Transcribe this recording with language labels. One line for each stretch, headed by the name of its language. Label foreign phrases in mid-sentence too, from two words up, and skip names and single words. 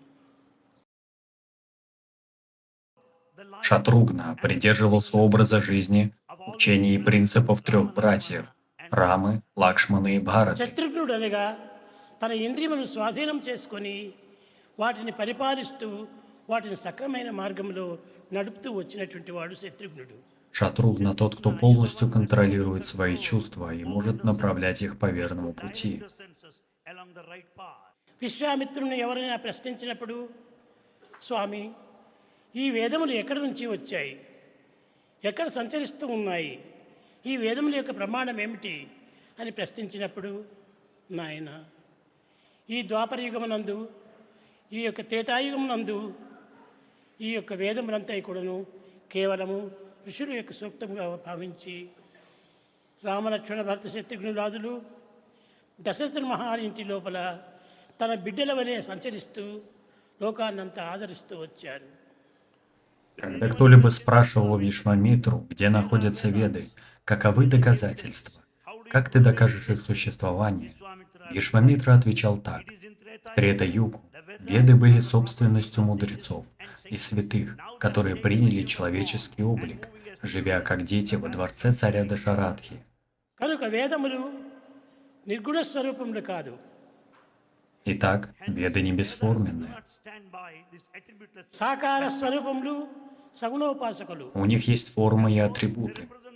Russian: Шатругна придерживался образа жизни, учений и принципов 3 братьев – Рамы, Лакшмана и Бхараты.
Telugu: శత్రుఘ్నుడు అనగా తన ఇంద్రియములను స్వాధీనం చేసుకొని వాటిని పరిపాలిస్తూ వాటిని సక్రమైన మార్గంలో నడుపుతూ వచ్చినటువంటి వాడు శత్రుఘ్నుడు.
Russian: Шатругна – тот, кто полностью контролирует свои чувства и может направлять их по верному пути.
Telugu: విశ్వామిత్రుని ఎవరైనా ప్రశ్నించినప్పుడు స్వామి ఈ వేదములు ఎక్కడి నుంచి వచ్చాయి, ఎక్కడ సంచరిస్తూ ఉన్నాయి, ఈ వేదముల యొక్క ప్రమాణం ఏమిటి అని ప్రశ్నించినప్పుడు నాయన ఈ ద్వాపర యుగమునందు ఈ యొక్క త్రేతాయుగమునందు ఈ యొక్క వేదములంతా కూడాను కేవలము ఋషుల యొక్క సూక్తముగా భావించి రామలక్ష్మణ భరత శత్రుఘ్నులాదులు దశరథ మహారాజు ఇంటి లోపల తన బిడ్డల వలె సంచరిస్తూ లోకాన్నంతా ఆదరిస్తూ వచ్చారు.
Russian: Когда кто-либо спрашивал Вишвамитру, где находятся Веды, каковы доказательства, как ты докажешь их существование, Вишвамитра отвечал так. В Трета-югу Веды были собственностью мудрецов и святых, которые приняли человеческий облик, живя как дети во дворце царя Дашарадхи.
Telugu: కనుక వేదములు నిర్గుణ స్వరూపములు కాదు,
Russian: Итак, веды не бесформенные.
Telugu: సాకార స్వరూపములు సగుణోపాసకులు.
Russian: У них есть формы и атрибуты.